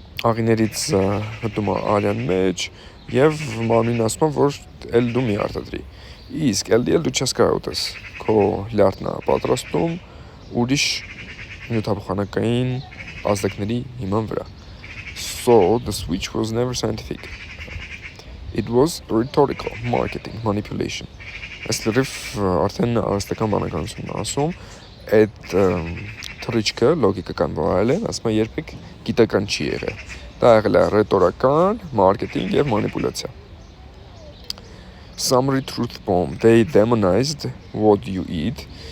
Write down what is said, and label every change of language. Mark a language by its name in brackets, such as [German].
[Armenian] աղիներից մտնում է արյան մեջ եւ մարմինն ասում է, որ էլ դու մի արտադրի։ Իսկ LDL դու չես կարող ուտես, քո լյարդն է պատրաստում ուրիշ նյութափոխանակային ազդակների հիման վրա։ [English] So the switch was never scientific. It was rhetorical marketing manipulation. [Armenian] Այս լրիվ արդեն արհեստական բանականությունն է ասում, այդ թռիչքը լոգիկական բառ է, ասում է երբեք գիտական չի եղել։ Դա եղել է ռետորական, մարքեթինգ եւ մանիպուլյացիա։ [English] Summary truth bomb. They demonized what you eat.